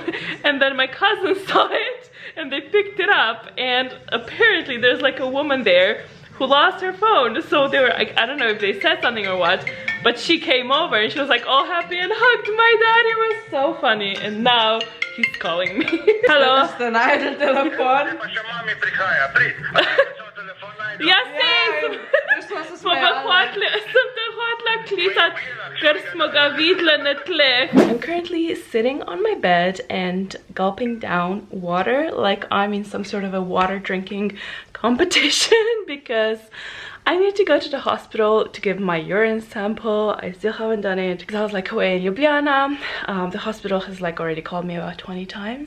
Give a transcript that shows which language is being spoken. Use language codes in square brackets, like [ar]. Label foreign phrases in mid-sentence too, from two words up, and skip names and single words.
[en] And then my cousin saw it and they picked it up, and apparently there's like a woman there who lost her phone. So they were like, I don't know if they said something or what, but she came over and she was like all happy and hugged my dad. It was so funny. And now he's calling me. Hello. [sl] Ja sem hotla klicat, ker smo ga videli na tle. [en] I'm currently sitting on my bed and gulping down water like I'm in some sort of a water drinking competition because I need to go to the hospital to give my urine sample. I still haven't done it because I was like away in Ljubljana. The hospital has like already called me about 20 times.